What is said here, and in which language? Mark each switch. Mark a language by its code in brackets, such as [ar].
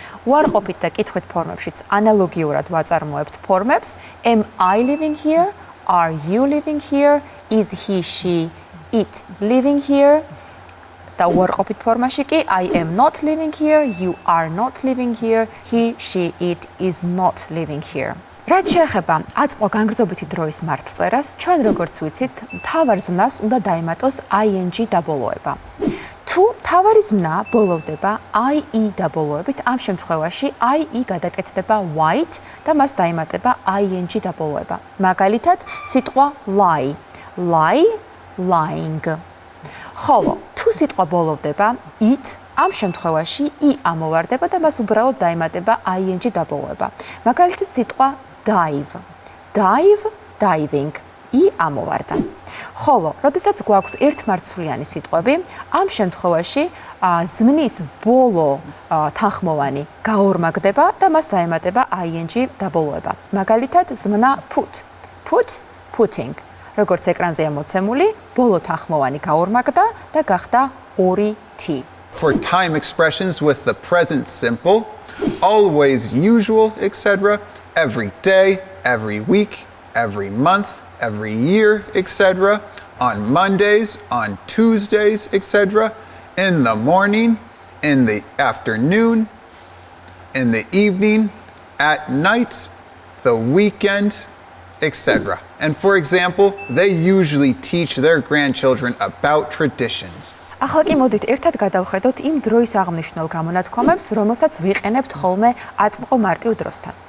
[ka] უარყოფით და კითხვით ფორმებშიც ანალოგიურად ვაწარმოებთ ფორმებს [en] am I living here, are you living here, is he, she, it living here. [ka] და უარყოფით ფორმაში კი [en] I am not living here, you are not living here, he, she, it is not living here. [ka] რაც შეეხება აწყო განგრძობითი დროის მართლწერას, ჩვენ როგორც ვიცით, მთავარ ზმნას უნდა დაემატოს ing დაბოლოება. თუ მთავარი ზმნა ბოლოვდება ie დაბოლოებით, ამ შემთხვევაში ie გადაკეთდება white და მას დაემატება ing დაბოლოება. მაგალითად, სიტყვა [en] lie, lie, lying. [ka] ხოლო, თუ სიტყვა ბოლოვდება it, ამ შემთხვევაში i ამოვარდება და მას უბრალოდ დაემატება ing დაბოლოება. მაგალითად, სიტყვა [en] dive, dive, diving. [ka] I ამოვარდა. ხოლო, როდესაც გვაქვს ერთმარცვლიანი სიტყვები, ამ შემთხვევაში ზმნის ბოლო თანხმოვანი გაორმაგდება და მას დაემატება ing დაბოლოება. მაგალითად, ზმნა [en] put, put, putting. [ka] როგორც ეკრანზეა მოცემული, ბოლო თანხმოვანი გაორმაგდა და გახდა 2t. [en] For time expressions with the present simple, always, usual, etc., every day, every week, every month, every year, etc., on Mondays, on Tuesdays, etc., in the morning, in the afternoon, in the evening, at night, the weekend, etc. And for example, they usually teach their grandchildren about traditions. [ka] ახლა კი მოდით ერთად გადავხედოთ იმ დროის აღნიშნულ გამონათქვამებს, რომელსაც ვიყენებთ ხოლმე აწმყო მარტივ დროსთან.